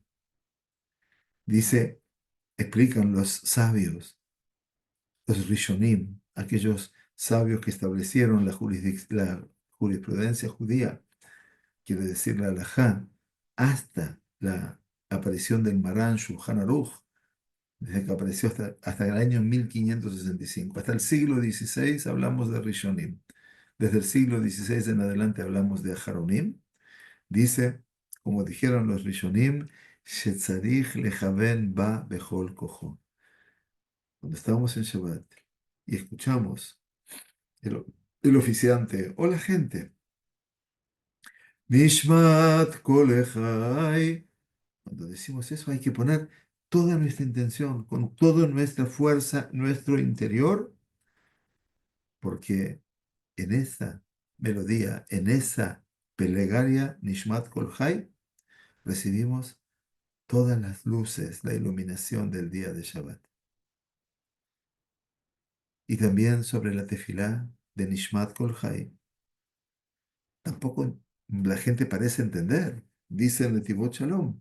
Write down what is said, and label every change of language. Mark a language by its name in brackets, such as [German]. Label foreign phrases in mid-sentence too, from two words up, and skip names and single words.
[Spanish] Dice, explican los sabios, los Rishonim, aquellos sabios que establecieron la jurisprudencia judía, quiere decir la halajá, hasta la aparición del Marán Shulchan Aruch, desde que apareció hasta el año 1565. Hasta el siglo XVI hablamos de Rishonim. Desde el siglo XVI en adelante hablamos de Aharonim. Dice, como dijeron los Rishonim, [Hebrew] שצריך לכוון בה בכל כוחו. [Spanish] Cuando estábamos en Shabbat y escuchamos el, el oficiante o la gente, [Hebrew] נשמת כל חי. [Spanish] Cuando decimos eso hay que poner toda nuestra intención, con toda nuestra fuerza, nuestro interior, porque en esa melodía, en esa plegaria, [Hebrew] נשמת כל חי, [Spanish] recibimos todas las luces, la iluminación del día de Shabbat. Y también sobre la tefilá de Nishmat Kol Chai. Tampoco la gente parece entender, dice el Netivot Shalom.